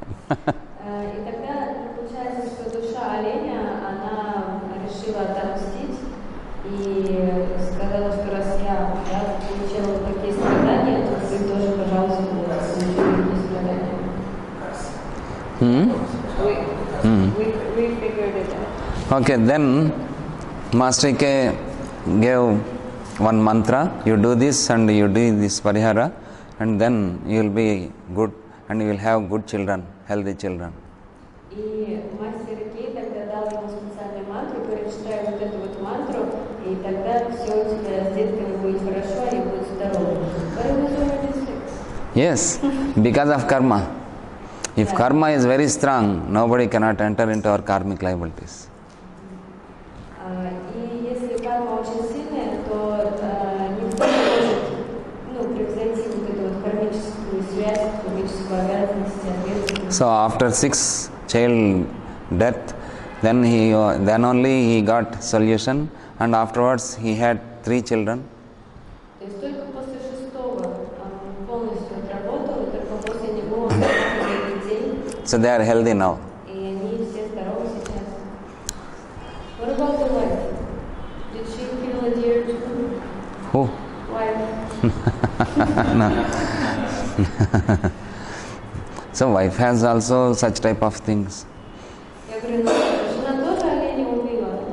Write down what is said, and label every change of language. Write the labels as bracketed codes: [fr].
[ru] И тогда получается, что душа оленя, она решила отомстить и сказала, что раз я получила вот такие страдания, то вы тоже, пожалуйста, получите такие страдания. [en] We figured it out. Okay, then Master K gave one mantra, you do this and you do this parihara, and then you will be good and you will have good children, healthy children. [ru] И мастер Икей тогда дал ему специальную мантру, говорит, читай вот эту вот мантру, и тогда все у тебя с детками будет хорошо, они будут здоровы. [en] But it was already fixed. Yes, because of karma. If karma is very strong, nobody cannot enter into our karmic liabilities. [ru] И если карма очень сильная, то никто не может превзойти вот эту вот кармическую ответственность. [en] So after 6 child death, then only he got solution, and afterwards he had 3 children. [ru] То есть только после шестого он полностью отработал, и только после него он родил детей, [en] So they are healthy now. [ru] и они все здоровы сейчас. [en] What about the wife? Did she feel a dear Who? wife? So wife has also such type of things. [ru] Я говорю, ну, жена тоже оленя убила.